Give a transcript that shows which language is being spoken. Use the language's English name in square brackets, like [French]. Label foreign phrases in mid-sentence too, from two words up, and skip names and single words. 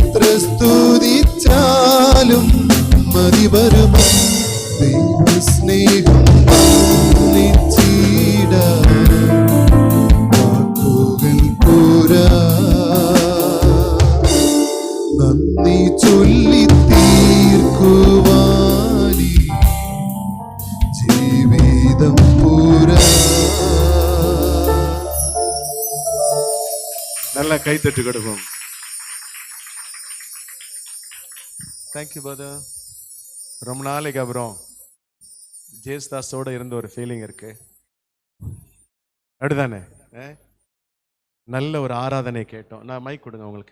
[Malayalam] സ്തുതിച്ചാലും മതി വരുമോ ദൈവസ്നേഹം വാക്കുകൾ പോരാ നന്ദി ചൊല്ലി തീർക്കുവാനി ജീവിതം പോരാ. [Tamil] நல்ல கைத்தட்டு கொடுப்போம். [English] thank you brother. [Tamil] ரொம்ப நாளைக்கு அப்புறம் ஜேஸ்தாஸோட இருந்த ஒரு ஃபீலிங் இருக்கு. அப்படிதானே? நல்ல ஒரு ஆராதனை கேட்டோம். நான் மைக் கொடுங்க உங்களுக்கு.